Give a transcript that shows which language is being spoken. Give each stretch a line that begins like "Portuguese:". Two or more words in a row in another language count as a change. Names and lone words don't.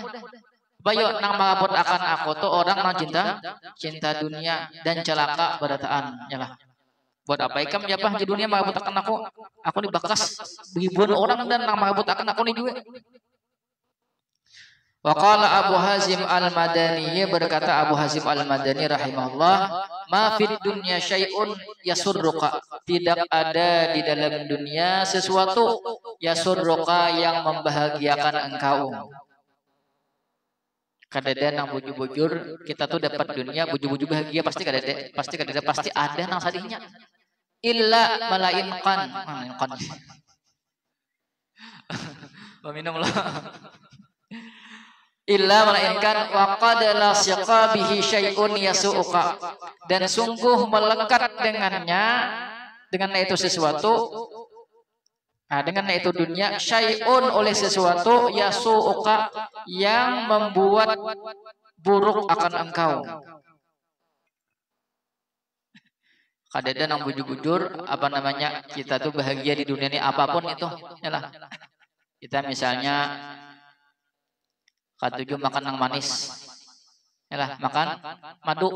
Banjar: Bayo nang mabut akan aku tuh orang nang cinta dunia dan celaka berataan nyalah. Buat apa ikam ya di dunia mabut akan aku nih bakas ribuan orang dan nang mabut akan aku nih juga.
Indonesian: Waqala Abu Hazim Al-Madani, berkata Abu Hazim Al-Madani rahimahullah,
Arabic: ما في الدنيا شيء يسرك,
Indonesian: tidak ada di dalam dunia sesuatu yasurruka yang membahagiakan engkau.
Banjar: Kadada nang bujur-bujur kita tuh dapat dunia bujur-bujur bahagia pasti kadada pasti ada nang sadihnya.
Indonesian: Illa malainkan. Minum lah. Illa melainkan
Arabic: وقد لصق به شيء يسوؤك,
Indonesian: dan sungguh melekat dengannya, dengan itu sesuatu, dengan itu dunia, syai'un oleh sesuatu yasu'uka, yang membuat buruk akan engkau.
Banjar: Kadada nang bujur-bujur apa namanya, kita tuh bahagia di dunia ini apapun itu yalah. Kita misalnya katujuh makan yang manis, yalah makan madu.